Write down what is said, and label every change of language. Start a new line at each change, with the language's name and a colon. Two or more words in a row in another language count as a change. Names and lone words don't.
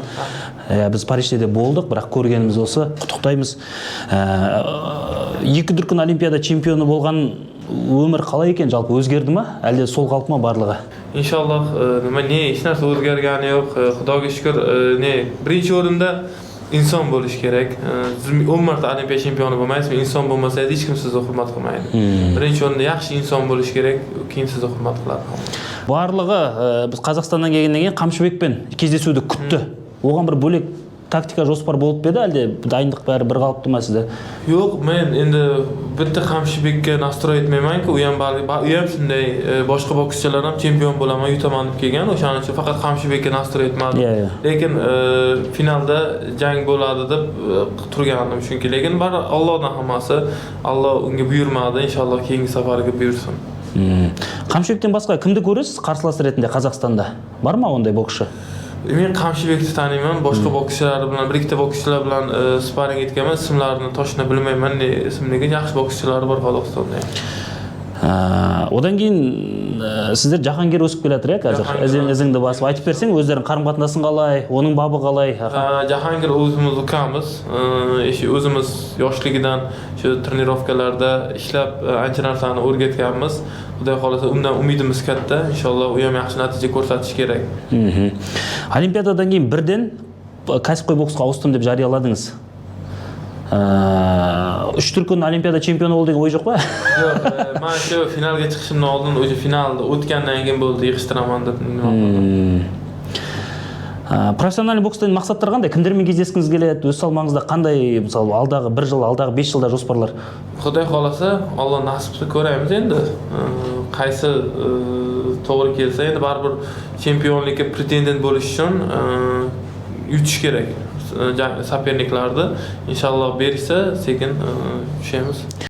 Kazakh: Біз Парижде де болдық, бірақ көргеніміз осы, құттықтаймыз. Екі дүркін Олимпиада чемпионы болған өмір қалай екен, жалпы өзгерді ма, әлде сол қалып ма барлығы? İnşallah еш нәрсе өзгергені жоқ. Құдайға шүкір, бірінші орында
Uzbek: inson bo'lish kerak. 10 marta Olimpiya chempioni bo'lmaysiz, inson bo'lmasangiz hech kim sizni hurmat qilmaydi. Birinchi o'rinda yaxshi inson bo'lish kerak, keyin sizni hurmat qiladi.
Kazakh: Барлығы біз Қазақстаннан келгеннен кейін Қамшыбекпен кездесуді күтті. Оған бір бөлек тактика жоспар болып еді, әлде дайындық бәрі бір қалыпты ма сізде?
Uzbek: Yo'q, men endi bitta Qamshibekka nastroy etmayman-ku, u ham shunday boshqa bokschilar ham chempion bo'laman, yutaman deb kelgan, o'shaning uchun faqat Qamshibekka nastroy etmadim. Lekin finalda jang bo'ladi deb turgandim, chunki lekin Allohdan hammasi, Alloh unga buyurmadi, inshaalloh keyingi safarga buyursin. Qamshibekdan boshqa kimni ko'rasiz qarshilasi
Kazakh: ретінде Қазақстанда? Бар ма ондай боксшы?
Uzbek: Men Qamshibekni taniyman, boshqa bokschilar bilan, bir ikkita bokschilar bilan sparing etganman, ismlarini to'shna bilmayman, ismligi yaxshi bokschilar bor Qozog'istonda.
Kazakh: Одан кейін сіздер Жахангер өсіп келатыр, қазір. Ізіңді басып айтып берсең, өздерің қарым-қатынасын қалай, оның бабы қалай?
Uzbek: Jahangir o'zimiz ukamiz, o'zimiz yoshligidan shu trenirovkalarda ishlab ancha narsani o'rgatganmiz. Xudo xolasa undan umidimiz katta. Inshaalloh u ham yaxshi natija ko'rsatishi kerak.
Kazakh: Олимпиададан кейін бірден kәсіпқой боксқа ауыстым деп жарияладыңыз. 3 дүркін Олимпиада чемпионы болды деген ой жоқ па?
Uzbek: Yo'q, men shu finalga chiqishimdan oldin, o'sha finalda o'tgandan keyin bo'ldi, yig'ishtiraman deb.
Kazakh: Профессиональный бокстан мақсаттар қандай? Кімдермен кездескіңіз келеді? Өз салмағыңызда қандай, мысалы, алдағы 1 жыл, алдағы 5 жылда жоспарлар?
Uzbek: Xudo xolasa, Alloh nasibni ko'ramiz endi. Qaysi to'g'ri kelsa, endi baribir chempionlikka pretendent bo'lish uchun yutish kerak. Soperniklarni inshaalloh berishsa, sekin tushamiz.